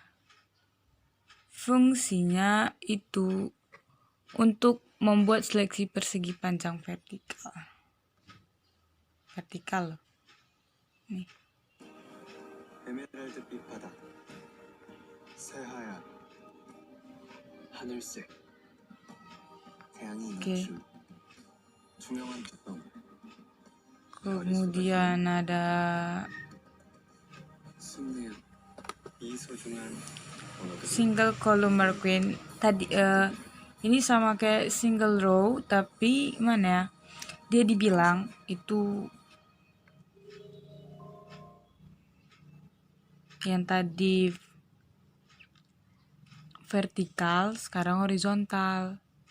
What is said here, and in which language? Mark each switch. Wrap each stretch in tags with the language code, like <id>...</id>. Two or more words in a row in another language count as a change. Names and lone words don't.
<id>fungsinya itu untuk membuat seleksi persegi panjang vertikal. Nih.</id> <ko>에메랄드빛 바다, 새하얀 하늘색, 태양이 맞춘 투명한 빛방.</ko> <id>Kemudian ada</id> <en>Single Column</en> <id>McQueen. Tadi ini sama kayak</id> <en>single row,</en> <id>tapi mana ya? Dia dibilang itu yang tadi vertikal, sekarang horizontal.</id>